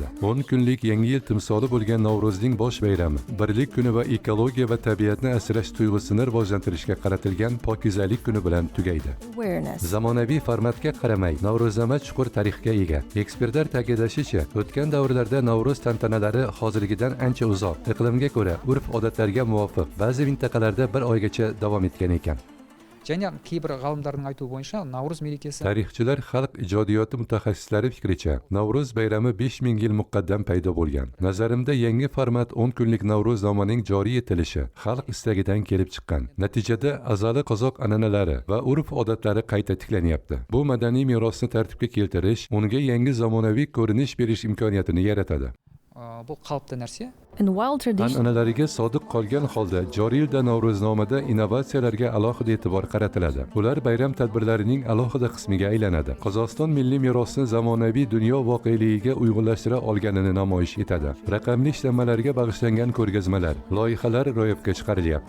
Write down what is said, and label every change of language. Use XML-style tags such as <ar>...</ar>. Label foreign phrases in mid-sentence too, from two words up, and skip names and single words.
<uz>10 kunlik yangi yil timsoli bo'lgan Navro'zning bosh bayrami, birlik kuni va ekologiya va tabiatni asrash tuyg'usini rivojlantirishga qaratilgan pokizalik kuni bilan tugaydi. Zamonaviy formatga qaramay, Navro'znoma chuqur tarixga ega. Ekspertlar ta'kidlashicha, o'tgan davrlarda Navro'z tantanalari hozirgidan ancha uzoq, iqlimga ko'ra, urf-odatlarga muvofiq, ba'zi mintaqalarda bir oygacha davom etgan ekan.</uz> <kk>Және кейбір ғалымдардың айтуы бойынша Наурыз мерекесі</kk> <uz>Tarixchilar, xalq ijodiyoti mutaxassislari fikricha, Navro'z bayrami 5000 yil muqaddam paydo bo'lgan. Nazarimda yangi format 10 kunlik Navro'znomaning joriy etilishi xalq istagidan kelib chiqqan. Natijada azali qozoq an'analari va urf-odatlari qayta tiklanyapti. Bu madaniy merosni tartibga keltirish, unga yangi zamonaviy ko'rinish berish imkoniyatini yaratadi.</uz> <kk>бұл қалыпты нәрсе.</kk> <uz>An'analariga sodiq qolgan holda joriy yilda Navro'znomada innovatsiyalarga alohida e'tibor qaratiladi. Ular bayram tadbirlarining alohida qismiga aylanadi. Qozog'iston milliy merosini zamonaviy dunyo voqealigiga uyg'unlashtira olganini namoyish etadi. Raqamli ishlanmalarga bag'ishlangan ko'rgazmalar, loyihalar ro'yobga chiqarilyapti.</uz>